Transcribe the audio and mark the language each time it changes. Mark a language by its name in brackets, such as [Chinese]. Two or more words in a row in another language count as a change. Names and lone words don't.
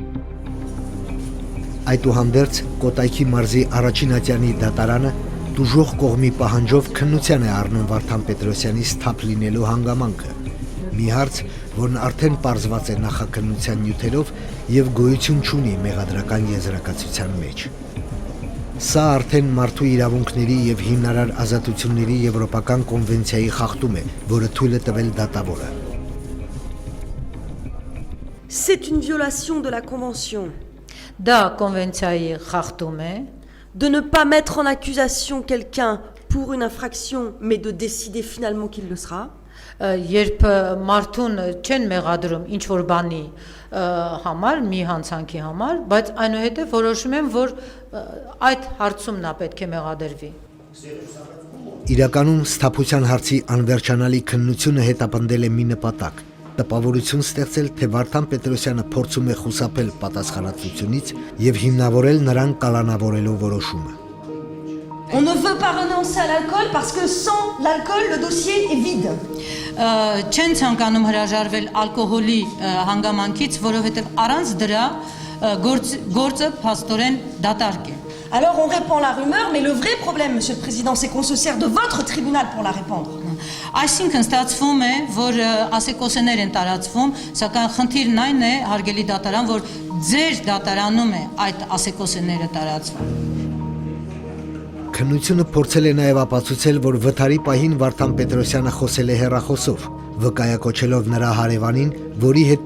[Armenian] Այդուհանդերձ Կոտայքի մարզի առաջին ատյանի դատարանը դուժող կողմի պահանջով քննության է առնում Վարդան Պետրոսյանի սթափ լինելու հանգամանքը։ Մի հարց, որն արդեն պարզված է նախաքննության նյութերով եւ գոյություն չունի մեղադրական եզրակացության մեջ։ Սա արդեն մարդու իրավունքների եւ հիմնարար ազատությունների եվրոպական կոնվենցիայի խախտում է, որը թույլ է տվել դատավորը։ [French] C'est une violation de la Convention [Armenian] Դա կոնվենցիայի խախտում է, [French] de ne pas mettre en accusation quelqu'un pour une infraction, mais de décider finalement qu'il le sera. [Armenian] երբ մարդուն չեն մեղադրում ինչ որ բանի համար, մի հանցանքի համար, բայց այնուհետև որոշում են, որ այդ հարցում նա պետք է մեղադրվի։ Իրականում սթափության հարցի անվերջանալի քննությունը հետապնդել է մի նպատակ՝ տպավորություն ստեղծել, թե Վարդան Պետրոսյանը փորձում է խուսափել պատասխանատվությունից եւ հիմնավորել նրան կալանավորելու որոշումը։ [French] On ne veut pas renoncer à l'alcool parce que sans l'alcool, le dossier est vide. [Armenian] Չեն ցանկանում հրաժարվել ալկոհոլի հանգամանքից, որովհետև առանց դրա գործը փաստորեն դատարկ է։ [French] Alors on répand la rumeur, mais le vrai problème, Monsieur le Président, c'est qu'on se sert de votre tribunal pour la répandre. [Armenian] Այսինքն ստացվում է, որ ասեկոսներ են տարածվում, սակայն խնդիրն այն է, հարգելի դատարան, որ ձեր դատարանում է այդ ասեկոսները տարածվում։ Քննությունը փորձել է նաև ապացուցել, որ վթարի պահին Վարդան Պետրոսյանը խոսել է հեռախոսով, վկայակոչելով նրա հարևանին, որի հետ